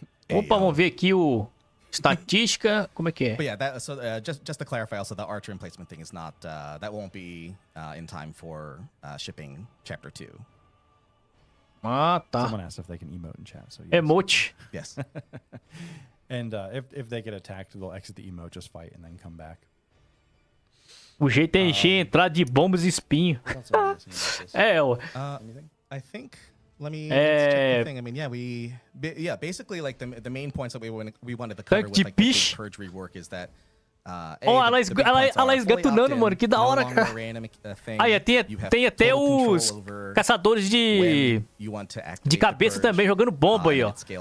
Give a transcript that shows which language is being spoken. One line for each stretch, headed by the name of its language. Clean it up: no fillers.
Portuguese: Opa, vamos ver aqui o... Estatística, como é que é?
English: But yeah, just to clarify, also the archer emplacement thing is not that won't be in time for shipping chapter 2.
Portuguese: Ah, tá.
English: Someone asked if they can emote in chat. So yes. Emote. Yes. And if they get attacked, they'll exit the emote, just fight, and then come back.
Portuguese: O jeito é encher, entrar de bombas e espinho. É, ó.
English: I think. Let me check the thing. I mean, basically, like the main points that we wanted to cover with like the big purge rework is that.
Portuguese: Ela esgatunando, mano, que da hora, cara. Aí, tem até os caçadores de cabeça também jogando bomba aí, ó.